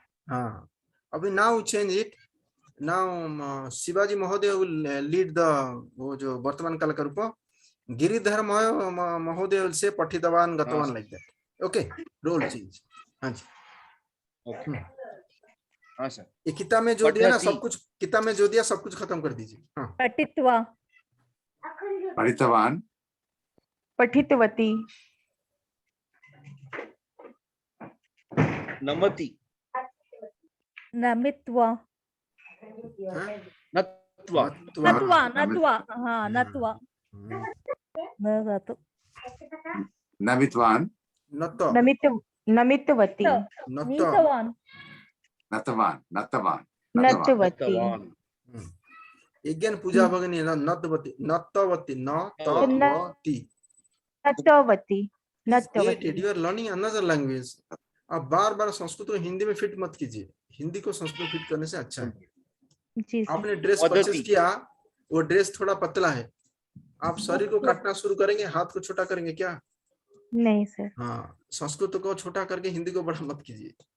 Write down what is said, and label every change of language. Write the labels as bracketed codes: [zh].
[hi] हाँ, अभी [en] now change it. [hi] Now Shivaji महोदय [en] will lead the [hi] वो जो वर्तमान काल का रूप, गिरिधर महोदय से [sa] पठितवान गतवान [hi] like that. [en] Okay, roll change. [hi] हाँ जी। हाँ सर। ये किताब में जो दिया ना [sa] पठति। [hi] सब कुछ, किताब में जो दिया सब कुछ खत्म कर दीजिए। हाँ, [sa] पठित्वा पठितवान् पठितवती नमति। नमित्वा [hi] हाँ? [sa] नत्वा। नत्वा नत्वा हाँ नत्वा हम्म, नतु नमितवान् नत नमितवती नत नीतवान् नतवान् नतवान् नतवती नतवान्। यज्ञ पूजा भगिनी नतवती नतवती नतवती। नतवती [en] Created, you are learning another language. [hi] आप बार बार संस्कृत को हिंदी में फिट मत कीजिए, हिंदी को संस्कृत में फिट करने से अच्छा है। जी सर आपने ड्रेस [sa] पद्धति। [hi] परचेज किया, वो ड्रेस थोड़ा पतला है, आप शरीर को काटना शुरू करेंगे, हाथ को छोटा करेंगे क्या? नहीं सर हाँ, संस्कृत को छोटा करके हिंदी को बड़ा मत कीजिए।